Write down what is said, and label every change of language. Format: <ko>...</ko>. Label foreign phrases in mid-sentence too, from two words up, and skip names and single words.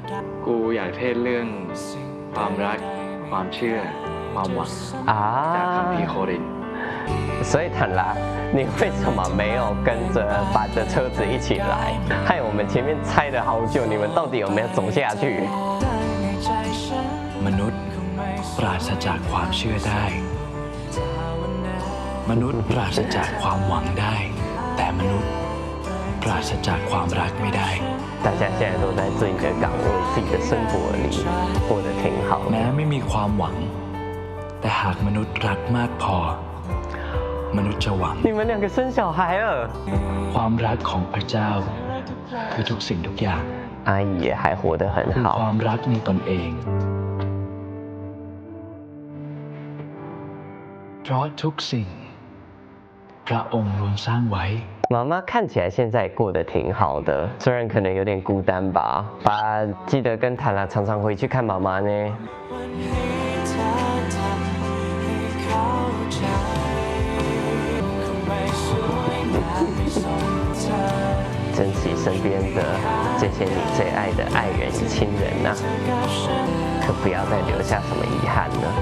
<th>กูอยากเทศเรื่องความรัก ความเชื่อ ความหวังจากคัมภีร์โครินธ์</th> <zh>所以坦拉，你为什么没有跟着把着车子一起来？害我们前面猜了好久，你们到底有没有走下去？</zh> <th>มนุษย์ปราศจากความเชื่อได้ มนุษย์ปราศจากความหวังได้ แต่มนุษย์ปราศจากความรักไม่ได้</th> <zh>大家现在都在自己的岗位、自己的生活里过得挺好的。</zh> <th>แม้ไม่มีความหวัง แต่หากมนุษย์รักมากพอ มนุษย์จะหวัง</th> <zh>你们两个生小孩了？</zh> <th>ความรักของพระเจ้า คือทุกสิ่งทุกอย่าง</th> <zh>阿姨也还活得很</zh> <th>คือค</th> <zh>好</zh> <th>วาม。 รักในตนเอง เพราะทุกสิ่ง พระองค์รวมสร้างไว้</th> <zh>妈妈看起来现在过得挺好的，虽然可能有点孤单吧。爸，记得跟坦拉常常回去看妈妈呢。珍惜身边的这些你最爱的爱人与亲人呐、可不要再留下什么遗憾了。</zh>